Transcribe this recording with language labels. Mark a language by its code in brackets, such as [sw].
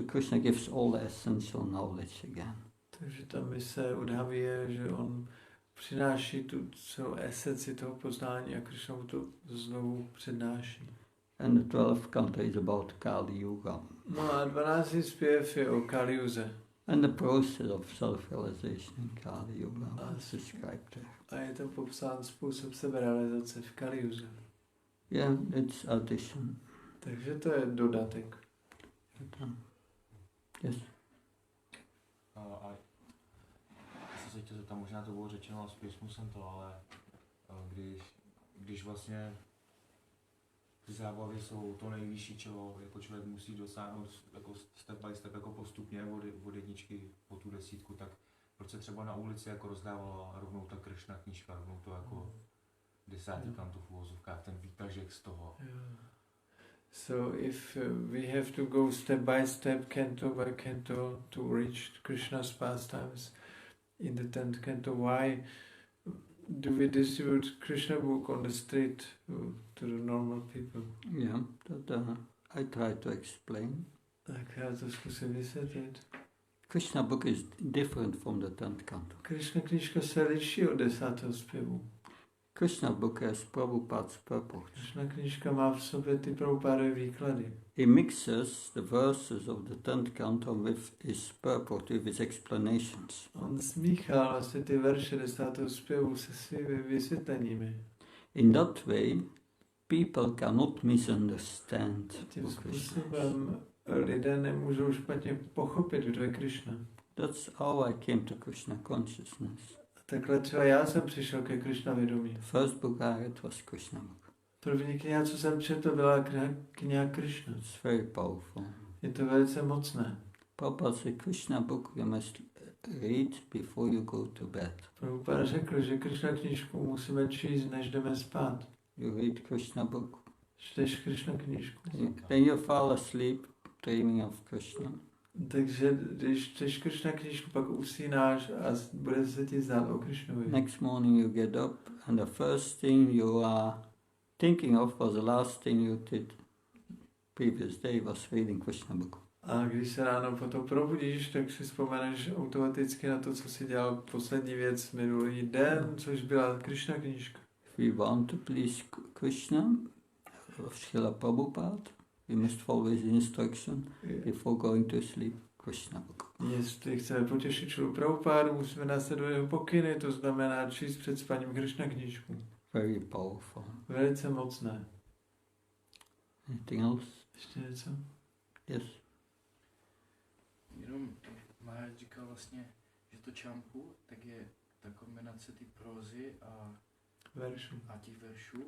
[en] So Krishna gives all the essential knowledge again. [cs] Takže ta mise Uddhavy je, že on přináší tu celou esenci toho poznání a Krishna mu to znovu přednáší. [en] And the 12th canto is about Kali Yuga. [cs] No a 12. zpěv je o Kaliuze. [en] And the process of self-realization in Kali Yuga is described there. [cs] A je tam popsán způsob seberealizace v Kaliuze. [en] Yeah, it's addition. [cs] Takže to je dodatek. [en] Yes. [cs] A jsem se chtěl zeptat, možná to bylo řečeno, z písmu jsem to, ale když vlastně ty zábavy jsou to nejvyšší, čeho jako člověk musí dosáhnout jako [en] step by step, [cs] jako postupně od jedničky po tu 10, tak proč se třeba na ulici jako rozdávala rovnou ta Kršna knížka, rovnou to jako 10 kanto v uvozovkách, ten výtažek z toho. [en] So if we have to go step by step, canto by canto, to reach Krishna's pastimes in the 10th canto, why do we distribute Krishna book on the street to the normal people? Yeah, that I try to explain. [cs] Tak já to zkusím vysvětlit. [en] Krishna book is different from the 10th canto. [cs] Krishna knížka se liší od 10. zpěvu. [en] Krishna book has Prabhupada's purport. [cs] Krishna knížka má v sobě ty Prabhupádové výklady. [en] He mixes the verses of the 10th canto with his purport, with his explanations. [cs] On smíchal vlastně ty verše 10. zpěvu se svými vysvětleními. [en] In that way, people cannot misunderstand. [cs] Tím způsobem lidé nemůžou špatně pochopit, kdo je Krishna. [en] That's how I came to Krishna consciousness. [cs] Takhle třeba já jsem přišel ke Krishna vědomí. [en] The first book I read was Krishna book. [cs] První kniha, co jsem četl, byla kniha Krishna. [en] It's very powerful. [cs] Je to velice mocné. [en] Prabhupada said Krishna book, we must read before you go to bed. [cs] Prabhupada řekl, že Krishna knížku musíme číst, než jdeme spát. [en] You read Krishna book. [cs] Čteš Krishna knížku. [en] Then you fall asleep dreaming of Krishna. [cs] Takže když čteš Krishna knížku, pak usínáš a bude se ti zdát o Krishnovi. [en] Next morning you get up and the first thing you are thinking of was the last thing you did previous day was reading Krishna book. [cs] A když se ráno potom probudíš, tak si vzpomeneš automaticky na to, co jsi dělal poslední věc minulý den, což byla Krishna knížka. [en] If we want to please Krishna, Srila Prabhupada, we must follow his instruction before going to sleep, Krishna book. [cs] Jestli chceme potěšit Šrilu Prabhupádu, musíme následovat jeho pokyny, to znamená číst před spaním Krishna knížku. [en] Very powerful. [cs] Velice mocné. [en] Anything else? [cs] Ještě něco? [en] Yes. [cs] Jenom Maharaj říkal vlastně, že to čampu, tak je ta kombinace ty prózy a těch veršů.